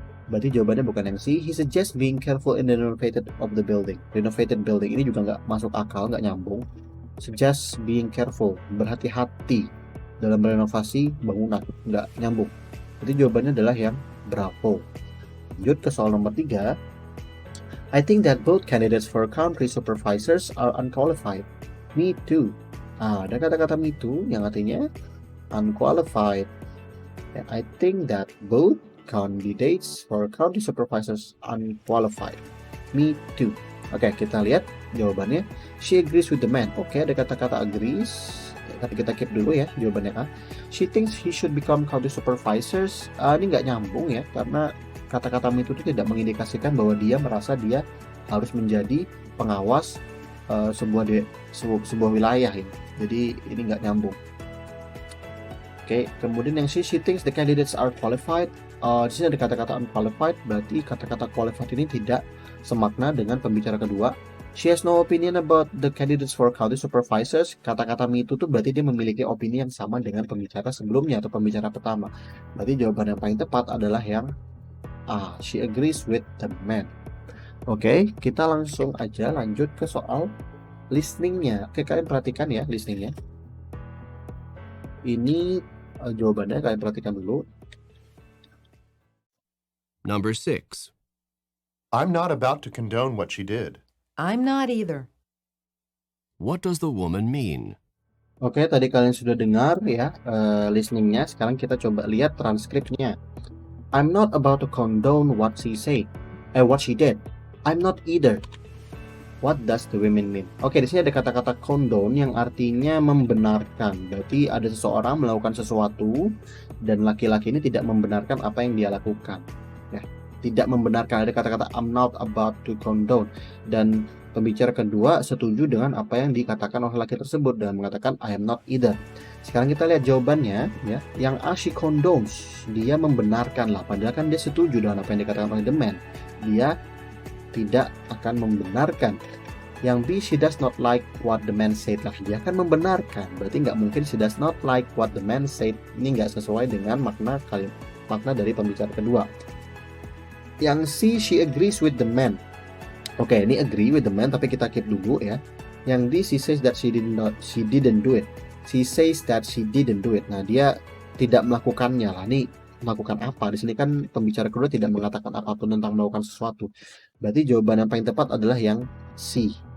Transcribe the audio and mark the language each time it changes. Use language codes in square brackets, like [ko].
[id] Berarti jawabannya bukan yang C. [en] He suggests being careful in the renovated building. [id] Renovated building ini juga nggak masuk akal, nggak nyambung. Suggest being careful, berhati-hati dalam renovasi bangunan, nggak nyambung. Berarti jawabannya adalah yang Bravo. Lanjut ke soal nomor 3. [en] I think that both candidates for country supervisors are unqualified. Me too. [id] Ada kata-kata me too yang artinya unqualified. [en] I think that both candidates for country supervisors unqualified. Me too. [id] Oke, kita lihat jawabannya. [en] She agrees with the man. [id] Oke, ada kata-kata agrees. Tapi kita keep dulu ya jawabannya A. [en] She thinks he should become country supervisors. [id] Ini nggak nyambung ya, karena kata-kata itu tidak mengindikasikan bahwa dia merasa dia harus menjadi pengawas sebuah wilayah ya. Jadi ini nggak nyambung. Oke, kemudian yang [en] she thinks the candidates are qualified. [id] Di sini ada kata-kata unqualified, berarti kata-kata qualified ini tidak semakna dengan pembicara kedua. [en] She has no opinion about the candidates for country supervisors. [id] Kata-kata me itu tuh berarti dia memiliki opini yang sama dengan pembicara sebelumnya atau pembicara pertama. Berarti jawaban yang paling tepat adalah yang A. [en] She agrees with the man. [id] Oke, kita langsung aja lanjut ke soal listeningnya. Oke, kalian perhatikan ya listeningnya. Ini jawabannya kalian perhatikan dulu. [en] Number 6. I'm not about to condone what she did. I'm not either. What does the woman mean? [id] Oke, tadi kalian sudah dengar ya listeningnya. Sekarang kita coba lihat transkripnya. [en] I'm not about to condone what she did. I'm not either. What does the women mean? [id] Oke, di sini ada kata-kata condone yang artinya membenarkan. Berarti ada seseorang melakukan sesuatu dan laki-laki ini tidak membenarkan apa yang dia lakukan. Ya, tidak membenarkan. Ada kata-kata [en] I'm not about to condone, [id] dan pembicara kedua setuju dengan apa yang dikatakan oleh laki tersebut dan mengatakan [en] I am not either. [id] Sekarang kita lihat jawabannya ya. Yang A, [en] she condones, [id] dia membenarkan lah, padahal kan dia setuju dengan apa yang dikatakan oleh the man. Dia tidak akan membenarkan. Yang B, [en] she does not like what the man said [id] lah, dia akan membenarkan. Berarti nggak mungkin [en] she does not like what the man said. [id] Ini nggak sesuai dengan makna dari pembicara kedua. Yang C, [en] she agrees with the man. [id] Oke, ini agree with the man, tapi kita keep dulu ya. [en] Yang di she says that she didn't do it. She says that she didn't do it. [id] Nah, dia tidak melakukannya lah. Ini melakukan apa? Di sini kan pembicara kedua tidak mengatakan apapun tentang melakukan sesuatu. Berarti jawaban yang paling tepat adalah yang C.